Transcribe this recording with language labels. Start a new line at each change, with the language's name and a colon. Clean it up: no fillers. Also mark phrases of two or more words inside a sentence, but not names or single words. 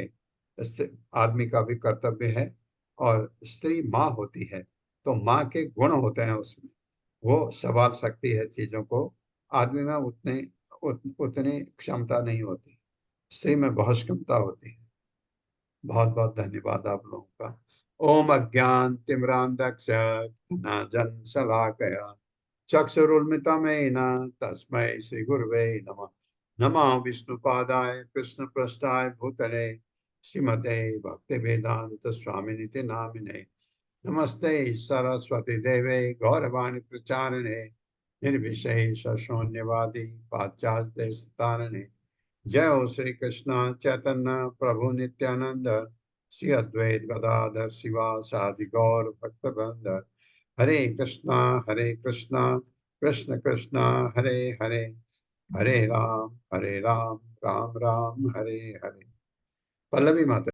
Hindi: आदमी का भी कर्तव्य है, और स्त्री माँ होती है तो माँ के गुण होते हैं उसमें, वो संभाल सकती है चीजों को। आदमी में उतनी क्षमता नहीं होती, स्त्री में बहुत क्षमता होती है। बहुत बहुत धन्यवाद आप लोगों का।
Sanskrit: ओम अज्ञान तिमिरांधस्य ज्ञानांजन शलाकया चक्षुरुन्मिलितमेन तस्मै श्री गुरवे नमः। नमः विष्णुपादाय कृष्णपृष्ठाय भूतले श्रीमते भक्तिवेदांत स्वामिनिति नामिने। नमस्ते सरस्वती देवे गौरवाणी प्रचारिणे निर्विशेष शून्यवादी पाश्चात्य देशतारिणे।
Bangla: জয় হো শ্রী কৃষ্ণ চৈতন্য প্রভু নিত্যানন্দ শ্রী অদ্বৈত গদাধর শিবাসাদি গৌর ভক্তবৃন্দ।
Sanskrit: हरे कृष्णा कृष्ण कृष्णा हरे हरे, हरे राम राम राम हरे हरे।
Hindi: पल्लवी माता।